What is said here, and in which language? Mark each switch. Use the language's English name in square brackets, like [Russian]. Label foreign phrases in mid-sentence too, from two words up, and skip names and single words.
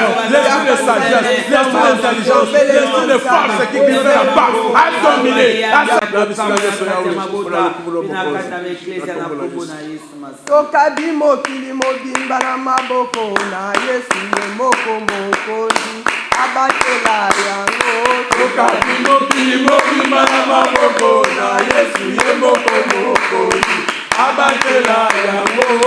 [French] L'esprit de sagesse, l'esprit d'intelligence, l'esprit de force qui vit là-bas, a dominé, [Lingala] a Tokabi mokili mobimba na maboko na Yesu ye moko mokonzi, abatela yango. Tokabi mokili mobimba na maboko na Yesu ye moko mokonzi, abatela yango.